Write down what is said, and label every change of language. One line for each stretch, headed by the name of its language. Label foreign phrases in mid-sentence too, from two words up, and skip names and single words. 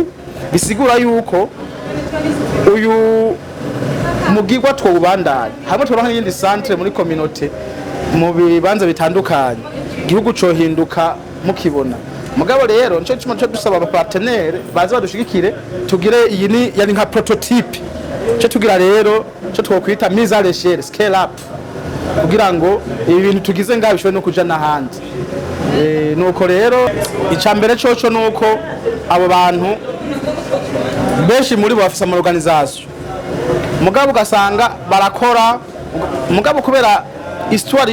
Rundi: bisigura yuko uyu mugirwa twobandanye hamwe twabaha n'indi centre muri communauté mu bibanza bitandukanye igihugu cyo hinduka mukibona mugabo rero nico cyo dusaba aba partenaire baza badushigikire tugire iyi ni yari nka prototype cyo tugira rero cyo twokwita
French: mise à l'échelle
English: scale up
Rundi: kugira ngo ibi bintu tugize ngaho bishobore no kuja n'ahandi nuko rero icambere coco nuko abo bantu benshi muri bo bafise ama organisation mugabo ugasanga barakora mugabo kubera histoire